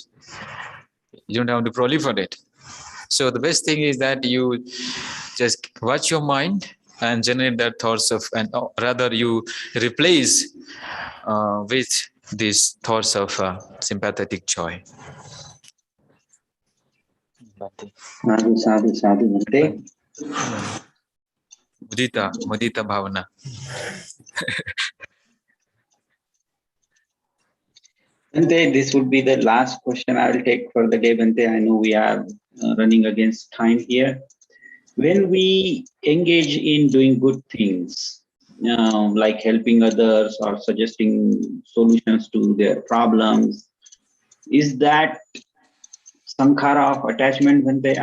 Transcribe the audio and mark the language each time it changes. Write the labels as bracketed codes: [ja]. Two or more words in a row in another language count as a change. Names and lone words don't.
[en] You don't have to proliferate. So the best thing is that you just watch your mind and generate that thoughts of, and rather you replace with these thoughts of sympathetic joy. [pi] Sadhu, sadhu, sadhu, Bhante. Mudita bhavana. [en] Bhante, this would be the last question I will take for the day, Bhante. I know we are running against time here. When we engage in doing good things, like helping others or suggesting solutions to their problems, is that sankhara of attachment, Bhante?